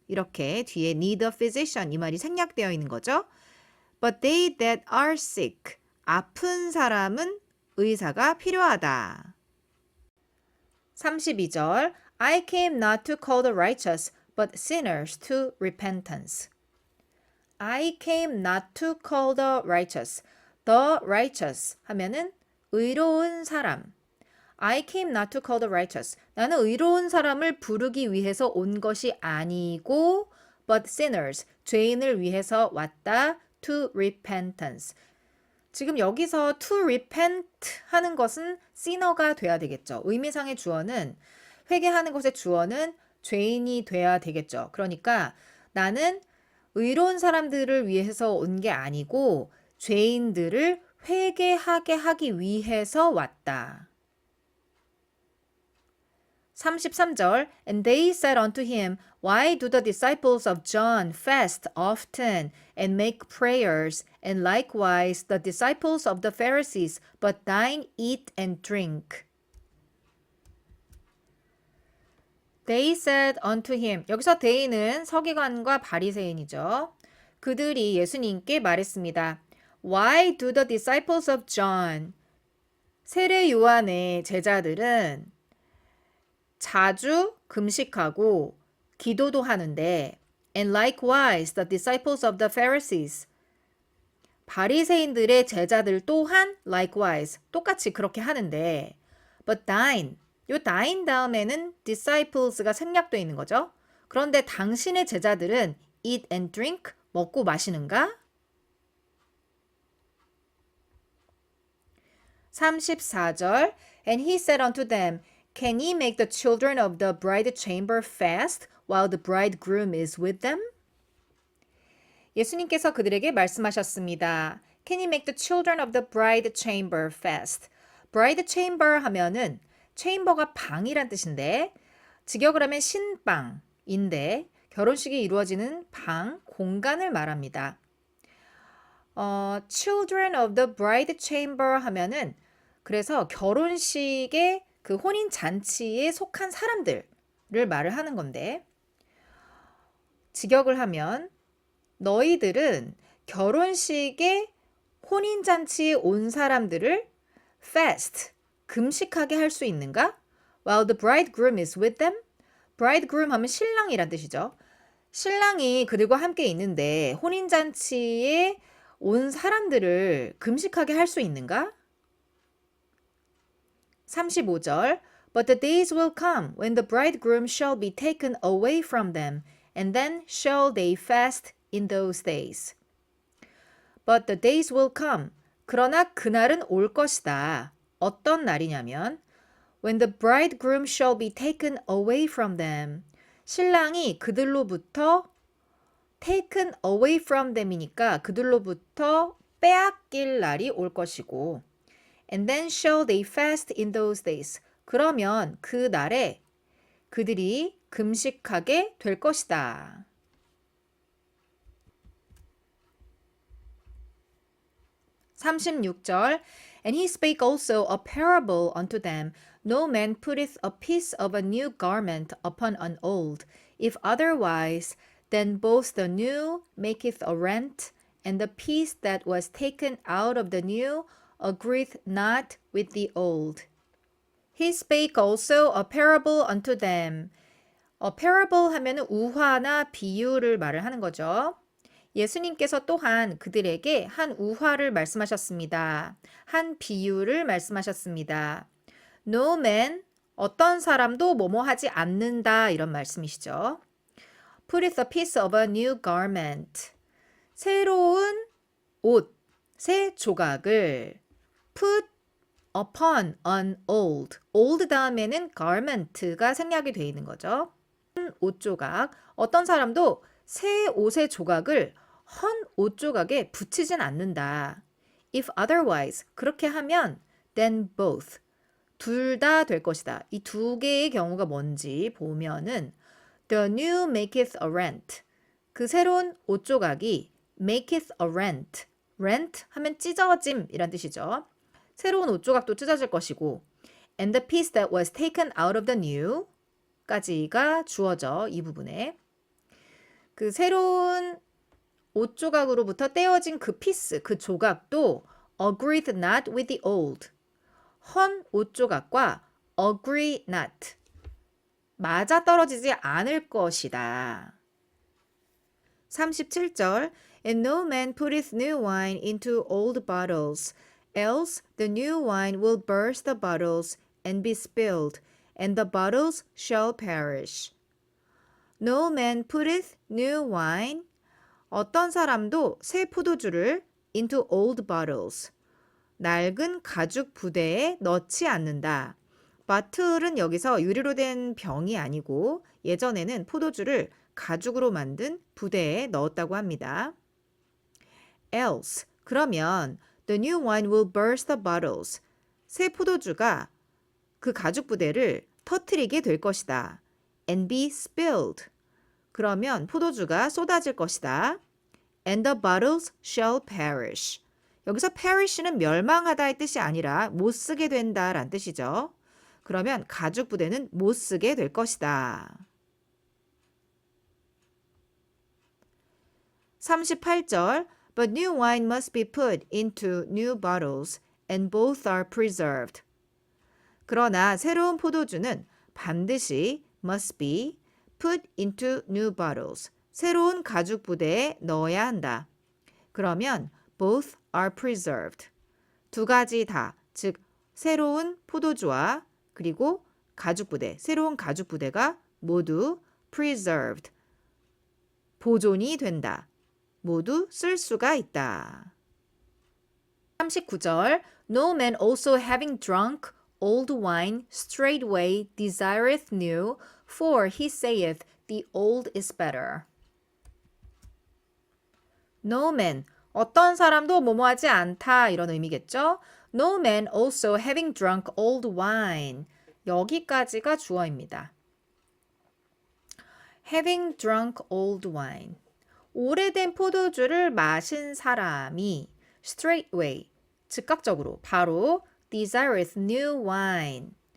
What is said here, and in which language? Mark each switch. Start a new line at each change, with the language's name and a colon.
Korean: 이렇게 뒤에
English: need a physician
Korean: 이 말이 생략되어 있는 거죠.
English: But they that are sick,
Korean: 아픈 사람은 의사가 필요하다.
English: 32절 I came not to call the righteous, but sinners to repentance. I came not to call the righteous. The righteous
Korean: 하면은 의로운 사람.
English: I came not to call the righteous.
Korean: 나는 의로운 사람을 부르기 위해서 온 것이 아니고
English: but sinners,
Korean: 죄인을 위해서 왔다.
English: to repentance.
Korean: 지금 여기서
English: to repent
Korean: 하는 것은 sinner가 돼야 되겠죠. 의미상의 주어는 회개하는 것의 주어는 죄인이 돼야 되겠죠. 그러니까 나는 의로운 사람들을 위해서 온 게 아니고 죄인들을 회개하게 하기 위해서 왔다.
English: 33절 And they said unto him, Why do the disciples of John fast often and make prayers, and likewise the disciples of the Pharisees, but thine eat and drink? They said unto him.
Korean: 여기서 they는 서기관과 바리새인이죠. 그들이 예수님께 말했습니다.
English: Why do the disciples of John,
Korean: 세례 요한의 제자들은 자주 금식하고 기도도 하는데
English: and likewise the disciples of the Pharisees,
Korean: 바리새인들의 제자들 또한
English: likewise
Korean: 똑같이 그렇게 하는데
English: but thine,
Korean: 요 다인 다음에는 disciples가 생략되어 있는 거죠. 그런데 당신의 제자들은
English: eat and drink,
Korean: 먹고 마시는가?
English: 34절 And he said unto them, Can ye make the children of the bride chamber fast while the bridegroom is with them?
Korean: 예수님께서 그들에게 말씀하셨습니다.
English: Can you make the children of the bride chamber fast?
Korean: bride chamber 하면은 chamber가 방이란 뜻인데 직역을 하면 신방인데 결혼식이 이루어지는 방, 공간을 말합니다.
English: children of the bride chamber
Korean: 하면은 그래서 결혼식의 그 혼인 잔치에 속한 사람들을 말을 하는 건데 직역을 하면 너희들은 결혼식에 혼인 잔치에 온 사람들을 fast 금식하게 할 수 있는가?
English: While the bridegroom is with them.
Korean: bridegroom 하면 신랑이란 뜻이죠. 신랑이 그들과 함께 있는데 혼인 잔치에 온 사람들을 금식하게 할 수 있는가?
English: 35절 But the days will come when the bridegroom shall be taken away from them, and then shall they fast in those days. But the days will come.
Korean: 그러나 그날은 올 것이다. 어떤 날이냐면
English: When the bridegroom shall be taken away from them.
Korean: 신랑이 그들로부터
English: taken away from them
Korean: 이니까 그들로부터 빼앗길 날이 올 것이고
English: And then shall they fast in those days.
Korean: 그러면 그 날에 그들이 금식하게 될 것이다.
English: 36절 And he spake also a parable unto them. No man putteth a piece of a new garment upon an old. If otherwise, then both the new maketh a rent, and the piece that was taken out of the new agreeth not with the old. He spake also a parable unto them. A parable
Korean: 하면은 우화나 비유를 말을 하는 거죠. 예수님께서 또한 그들에게 한 우화를 말씀하셨습니다. 한 비유를 말씀하셨습니다.
English: No man,
Korean: 어떤 사람도 뭐뭐 하지 않는다 이런 말씀이시죠.
English: Putteth a piece of a new garment.
Korean: 새로운 옷, 새 조각을
English: put upon an old.
Korean: old 다음에는 garment가 생략이 되어 있는 거죠. 옷 조각. 어떤 사람도 새 옷의 조각을 헌 옷 조각에 붙이진 않는다.
English: If otherwise,
Korean: 그렇게 하면
English: then both.
Korean: 둘 다 될 것이다. 이 두 개의 경우가 뭔지 보면은
English: The new maketh a rent.
Korean: 그 새로운 옷 조각이
English: maketh a rent.
Korean: rent 하면 찢어짐 이란 뜻이죠. 새로운 옷 조각도 찢어질 것이고
English: And the piece that was taken out of the new
Korean: 까지가 주어져 이 부분에 그 새로운 옷 조각으로부터 떼어진 그 피스, 그 조각도
English: agreed not with the old.
Korean: 헌 옷 조각과
English: agree not.
Korean: 맞아떨어지지 않을 것이다.
English: 37절 And no man putteth new wine into old bottles, else the new wine will burst the bottles and be spilled, and the bottles shall perish. No man putteth new wine.
Korean: 어떤 사람도 새 포도주를
English: into old bottles.
Korean: 낡은 가죽 부대에 넣지 않는다. 바틀은 여기서 유리로 된 병이 아니고 예전에는 포도주를 가죽으로 만든 부대에 넣었다고 합니다.
English: Else,
Korean: 그러면
English: the new wine will burst the bottles.
Korean: 새 포도주가 그 가죽 부대를 터뜨리게 될 것이다.
English: And be spilled.
Korean: 그러면 포도주가 쏟아질 것이다.
English: And the bottles shall perish.
Korean: 여기서 perish는 멸망하다의 뜻이 아니라 못 쓰게 된다라는 뜻이죠. 그러면 가죽 부대는 못 쓰게 될 것이다.
English: 38절 But new wine must be put into new bottles, and both are preserved.
Korean: 그러나 새로운 포도주는 반드시
English: must be put into new bottles.
Korean: 새로운 가죽 부대에 넣어야 한다. 그러면
English: both are preserved.
Korean: 두 가지 다, 즉 새로운 포도주와 그리고 가죽 부대, 새로운 가죽 부대가 모두 preserved, 보존이 된다. 모두 쓸 수가 있다.
English: 39절 No man also having drunk old wine straightway desireth new, for he saith the old is better. No man,
Korean: 어떤 사람도 뭐뭐하지 않다 이런 의미겠죠?
English: No man also having drunk old wine.
Korean: 여기까지가 주어입니다.
English: Having drunk old wine.
Korean: 오래된 포도주를 마신 사람이
English: straightway,
Korean: 즉각적으로, 바로
English: desireth new wine.